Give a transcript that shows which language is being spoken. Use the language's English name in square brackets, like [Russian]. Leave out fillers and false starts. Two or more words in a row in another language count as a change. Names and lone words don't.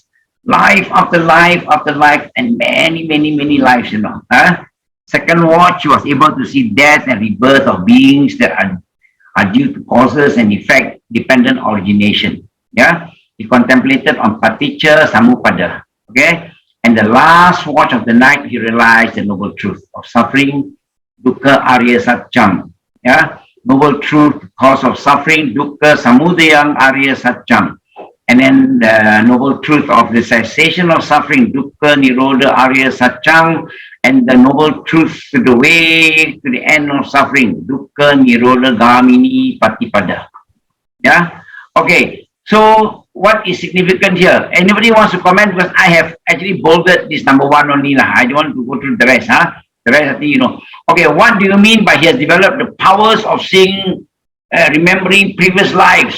[English] Life after life after life and many lives, Second watch, he was able to see death and rebirth of beings that are due to causes and effect dependent origination. Yeah, he contemplated on [Pali] paticca samuppada. [English] Okay, and the last watch of the night, he realized the noble truth of suffering, [Pali] dukkha arya satcham. [English] Yeah, noble truth, cause of suffering, [Pali] dukkha samudayam arya satcham. [English] And then the noble truth of the cessation of suffering, [Pali] dukkha nirodha arya satcham, [English] and the noble truth to the way to the end of suffering, [Pali] dukkha nirodha gamini patipada. [English] Yeah. Okay. So what is significant here? Anybody wants to comment? Because I have actually bolded this number one only lah. I don't want to go through the rest, huh? The rest, I think you know. Okay, what do you mean by he has developed the powers of seeing, remembering previous lives?